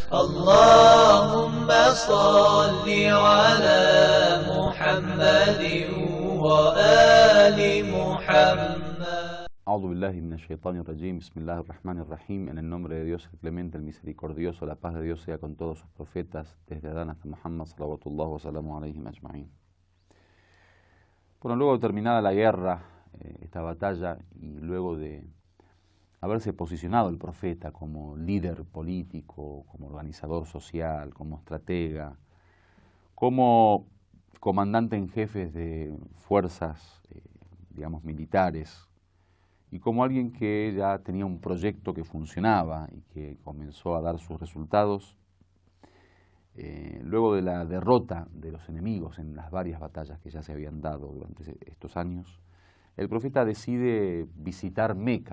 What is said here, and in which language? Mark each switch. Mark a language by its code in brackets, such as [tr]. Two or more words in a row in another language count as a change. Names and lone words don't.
[ar] اللهم صل على محمد وآل محمد. أعوذ بالله من الشيطان الرجيم. بسم الله الرحمن الرحيم. [es] En el nombre de Dios, el clemente, el misericordioso, la paz de Dios sea con todos sus profetas, desde Adán hasta Muhammad, [ar] صلوات الله وسلامه عليهم أجمعين. [es] Bueno, luego de terminada la guerra, esta batalla, y luego de haberse posicionado el profeta como líder político, como organizador social, como estratega, como comandante en jefe de fuerzas, digamos, militares, y como alguien que ya tenía un proyecto que funcionaba y que comenzó a dar sus resultados, luego de la derrota de los enemigos en las varias batallas que ya se habían dado durante estos años, el profeta decide visitar Meca.